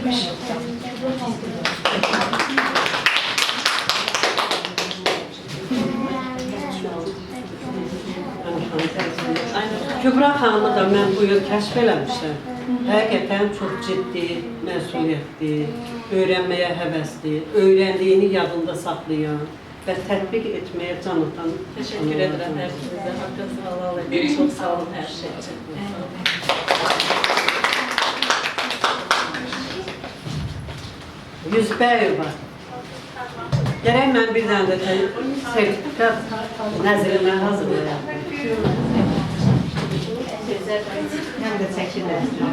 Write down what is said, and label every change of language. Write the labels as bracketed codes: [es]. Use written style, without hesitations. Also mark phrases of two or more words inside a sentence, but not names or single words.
[az] Kübra xanımı da mən bu yıl kəşf eləmişəm. Həqiqətən çox ciddi, məsuliyyətli, öyrənməyə həvəsli, öyrəndiyini yadında saxlayan və tətbiq etməyə can atan. [tr] Teşekkür ederim hepinize. Hakkınızı helal edin. Çok sağ olun her şey için. [az] Yüzbəyova. Gərək mən bir dənə də sertifikat nəzrinə hazırlayam. Həm də çəkilər.